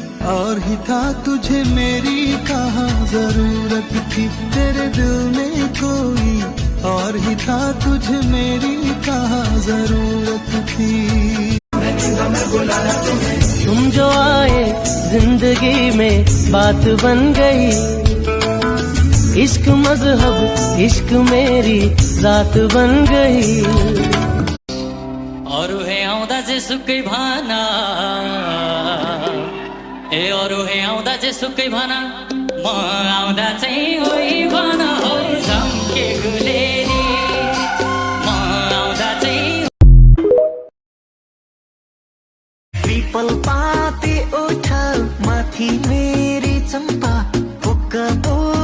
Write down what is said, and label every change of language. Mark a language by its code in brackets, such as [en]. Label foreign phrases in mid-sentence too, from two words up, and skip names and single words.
[hi] और ही था तुझे मेरी कहाँ जरूरत थी, तेरे दिल में कोई और ही था तुझे मेरी कहाँ जरूरत थी। तुम जो आए जिंदगी में बात बन गई, इश्क मजहब इश्क मेरी जात बन गई। [ne] और हे आउँदा जेसुकै भाना, ए और हे आउँदा जेसुकै भाना, म आउँदा चाहिँ होइ भन हो झम्के गुलेरी, म आउँदा चाहिँ। पीपल पाते उठ माथि मेरी चम्पा,